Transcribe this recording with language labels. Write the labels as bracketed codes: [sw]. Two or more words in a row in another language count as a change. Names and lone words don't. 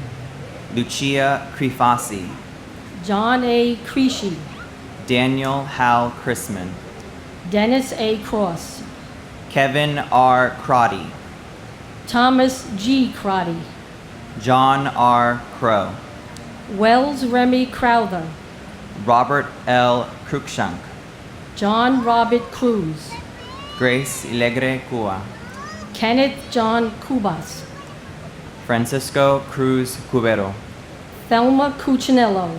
[en] Lucia Crifasi, John A. Creasy, Daniel Hal Chrisman, Dennis A. Cross, Kevin R. Crotty, Thomas G. Crotty, John R. Crow, Wells Remy Crowther, Robert L. Cruikshank, John Robert Cruz, Grace Ilegre Cua, Kenneth John Cubas, Francisco Cruz Cubero, Thelma Cuccinello,